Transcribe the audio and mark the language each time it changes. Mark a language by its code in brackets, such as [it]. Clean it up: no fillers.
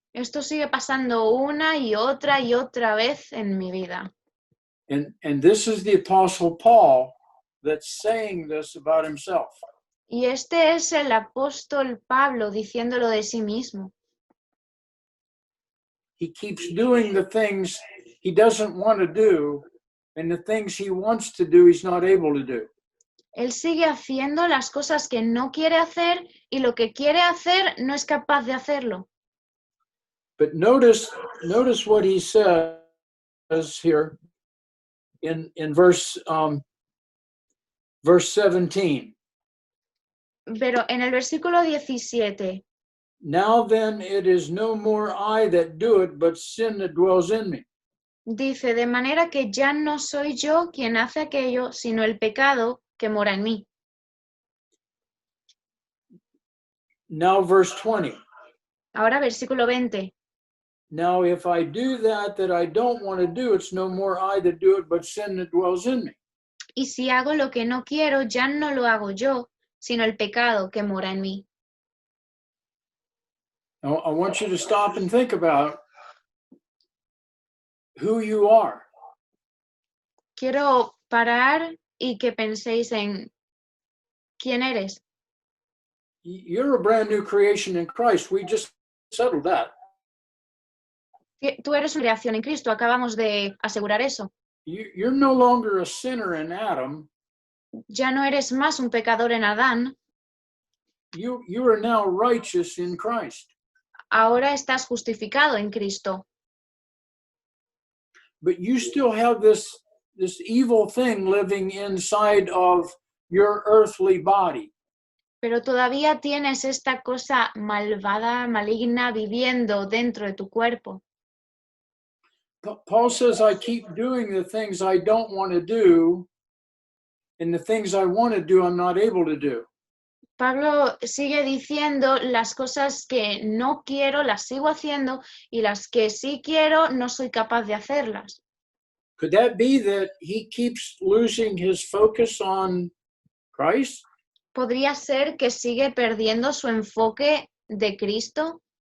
[es] Esto sigue pasando una y otra vez en mi vida. [en] And this is the Apostle Paul that's saying this about himself. [es] Y este es el apóstol Pablo diciéndolo de sí mismo. [en] He keeps doing the things he doesn't want to do, and the things he wants to do, he's not able to do. [es] Él sigue haciendo las cosas que no quiere hacer y lo que quiere hacer no es capaz de hacerlo. [en] But notice what he says here in verse 17. [es] Pero en el versículo 17, [en] Now then, it is no more I that do it, but sin that dwells in me. [es] dice, de manera que ya no soy yo quien hace aquello, sino el pecado que mora en mí. [en] Now verse 20. [es] Ahora versículo 20. [en] Now if I do that I don't want to do, it's no more I that do it, but sin that dwells in me. [es] Y si hago lo que no quiero, ya no lo hago yo, sino el pecado que mora en mí. [en] Now, I want you to stop and think about who you are. [es] Quiero parar y que penséis en quién eres. [en] You're a brand new creation in Christ. We just settled that. [es] Tú eres una creación en Cristo, acabamos de asegurar eso. [en] You're no longer a sinner in Adam. [es] Ya no eres más un pecador en Adán, [en] You are now righteous in Christ. [es] ahora estás justificado en Cristo. [en] But you still have this evil thing living inside of your earthly body. [es] Pero todavía tienes esta cosa malvada, maligna, viviendo dentro de tu cuerpo. [en] Paul says, I keep doing the things I don't want to do, and the things I want to do, I'm not able to do. [es] Pablo sigue diciendo las cosas que no quiero, las sigo haciendo, y las que sí quiero, no soy capaz de hacerlas. [en] Could that be that he keeps losing his focus on Christ? [es] ¿Podría ser que sigue perdiendo su enfoque de Cristo?